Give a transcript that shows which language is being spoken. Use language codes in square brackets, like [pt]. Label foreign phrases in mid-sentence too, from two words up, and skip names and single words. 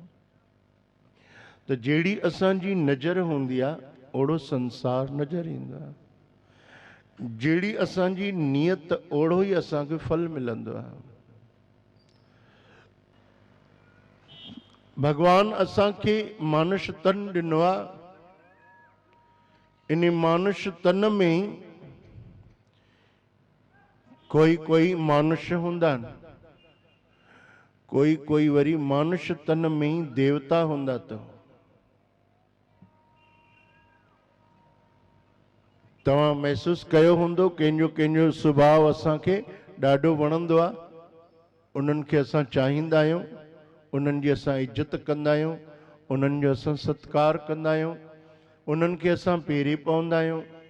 [sd] त जहिड़ी असांजी नज़र हूंदी आहे ओड़ो संसार नज़र ईंदो आहे। जहिड़ी असांजी नियत ओड़ो ई असांखे फल मिलंदो आहे। भगवान असांखे मानुष तन ॾिनो आहे, इन मानुष तन में कोई मानुष हूंदा आहिनि, कोई वरी मानुष तन में ई देवता हूंदा अथव। तव्हां महसूस कयो हूंदो कंहिंजो सुभाउ असांखे ॾाढो वणंदो आहे, उन्हनि खे असां चाहींदा आहियूं, उन्हनि जी असां इज़त कंदा आहियूं, उन्हनि जो असां सत्कार कंदा आहियूं, उन्हनि खे असां पेरी पवंदा आहियूं।